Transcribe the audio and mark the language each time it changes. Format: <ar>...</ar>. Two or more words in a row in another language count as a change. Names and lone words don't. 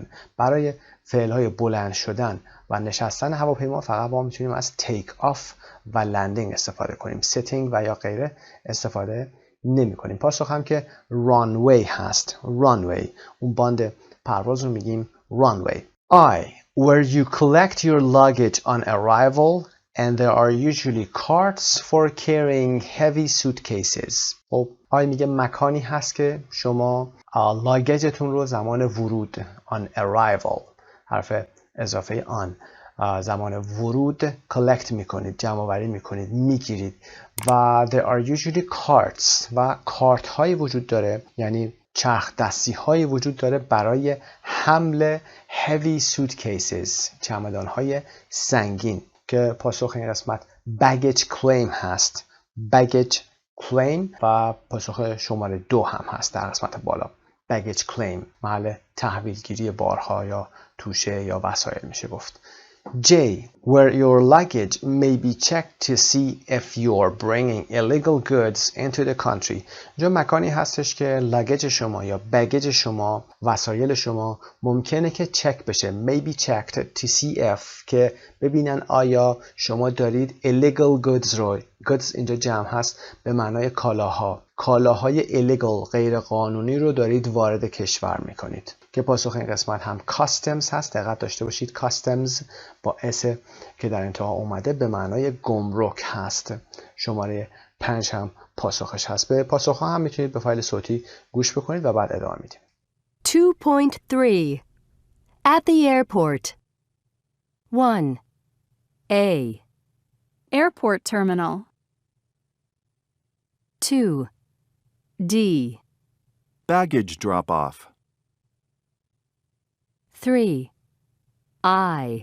<fa>برای فعلهای بلند شدن و نشستن هواپیما فقط ما میتونیم از</fa> <en>take off</en> <fa>و لندینگ استفاده کنیم. سیتینگ و یا غیره استفاده نمی کنیم. پاسخ هم که رانوی هست. رانوی اون باند پرواز رو میگیم رانوی.</fa> <en>I where you collect your luggage on arrival and there are usually carts for carrying heavy suitcases.</en> <fa>خب آیا میگه مکانی هست که شما لاگیجتون رو زمان ورود</fa> <en>on arrival،</en> <fa>حرف اضافه on، زمان ورود collect میکنید، جمع آوری میکنید، میگیرید. و</fa> <en>there are usually carts</en> <fa>و کارت هایی وجود داره، یعنی چرخ دستی هایی وجود داره برای حمل</fa> <en>heavy suitcases،</en> <fa>چمدان های سنگین، که پاسخ این قسمت</fa> <en>baggage claim</en> <fa>هست.</fa> <en>baggage claim</en> <fa>و پاسخ شماره 2 هم هست در قسمت بالا.</fa> <en>baggage claim</en> <fa>محل تحویلگیری بارها یا توشه یا وسایل میشه گفت.</fa> <en>J. Where your luggage may be checked to see if you're bringing illegal goods into the country.</en> <fa>اینجا مکانی هستش که لگیج شما یا بگیج شما، وسایل شما ممکنه که چک بشه.</fa> <en>may be checked to see if،</en> <fa>که ببینن آیا شما دارید</fa> <en>illegal goods</en> <fa>رو، goods اینجا جمع هست به معنای کالاها، کالاهای illegal غیر قانونی رو دارید وارد کشور میکنید، که پاسخ این قسمت هم customs هست. دقت داشته باشید customs با اس که در انتها اومده به معنای گمرک هست. شماره 5 هم پاسخش هست. به پاسخ ها هم میتونید به فایل صوتی گوش بکنید و بعد ادامه میدیم.</fa> <en>2.3 At the airport. 1. A. Airport terminal. 2. D. Baggage drop-off. 3. I.</en>